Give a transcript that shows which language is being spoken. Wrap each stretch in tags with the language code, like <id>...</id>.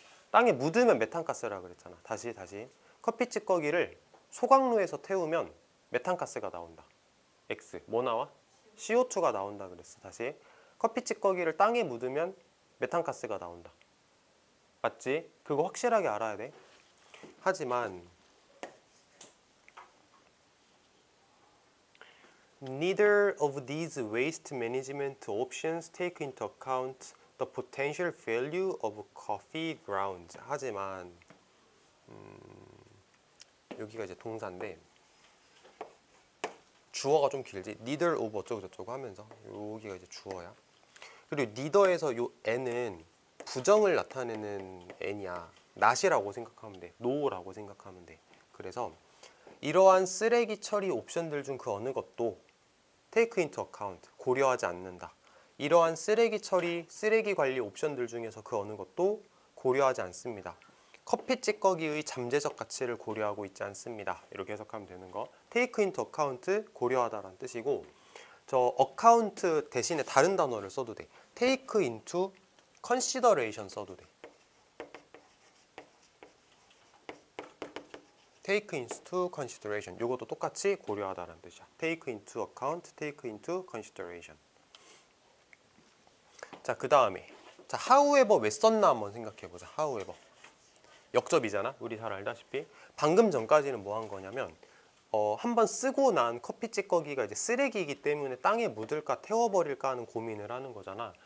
<ko>땅에 묻으면 메탄가스라 그랬잖아. 다시. 커피 찌꺼기를 소각로에서 태우면 메탄가스가 나온다. X. 뭐 나와? CO2가 나온다 그랬어. 다시. 커피 찌꺼기를 땅에 묻으면 메탄가스가 나온다. 맞지? 그거 확실하게 알아야 돼. 하지만</ko> <en>neither of these waste management options take into account the potential value of coffee grounds.</en> <ko>하지만 여기가 이제 동사인데 주어가 좀 길지.</ko> <en>neither of</en> <ko>어쩌고 저쩌고 하면서 여기가 이제 주어야. 그리고 neither에서 요 n은 부정을 나타내는 n이야. not이라고 생각하면 돼. no라고 생각하면 돼. 그래서 이러한 쓰레기 처리 옵션들 중 그 어느 것도</ko> <en>take into account,</en> <ko>고려하지 않는다. 이러한 쓰레기 처리, 쓰레기 관리 옵션들 중에서 그 어느 것도 고려하지 않습니다. 커피 찌꺼기의 잠재적 가치를 고려하고 있지 않습니다. 이렇게 해석하면 되는 거.</ko> <en>take into account,</en> <ko>고려하다라는 뜻이고, 저 account 대신에 다른 단어를 써도 돼.</ko> <en>take into consideration</en> <ko>써도 돼.</ko> <en>take into consideration.</en> <ko>이것도 똑같이 고려하다라는 뜻이야.</ko> <en>take into account, take into consideration.</en> <ko>자, 그 다음에 자, however 왜 썼나 한번 생각해보자. however. 역접이잖아. 우리 잘 알다시피. 방금 전까지는 뭐 한 거냐면 한번 쓰고 난 커피 찌꺼기가 이제 쓰레기이기 때문에 땅에 묻을까 태워버릴까 하는 고민을 하는 거잖아.</ko>